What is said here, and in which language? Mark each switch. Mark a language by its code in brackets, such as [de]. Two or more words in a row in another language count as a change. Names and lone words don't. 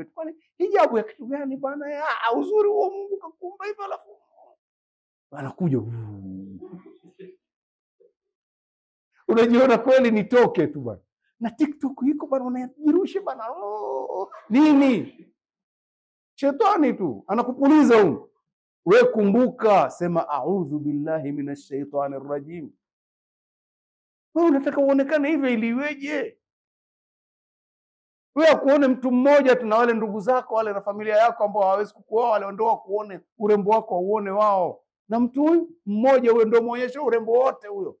[sw] Kwani hijabu ya kitu gani bwana? Uzuri huo Mungu kakuumba hivyo, alafu anakuja unajiona kweli nitoke tu bwana, na TikTok iko bwana, unajirusha bwana. Nini? Shetani tu anakupuliza huko. We kumbuka, sema [ar] أعوذ بالله من الشيطان الرجيم. [sw] Wewe unataka uonekane hivyo ili iweje? Wewe kuone mtu mmoja tu na wale ndugu zako wale na familia yako ambao hawawezi kukuoa, wale ndio kuone urembo wako uone wao, na mtu huyu mmoja huyo ndio muonyesha urembo wote huyo.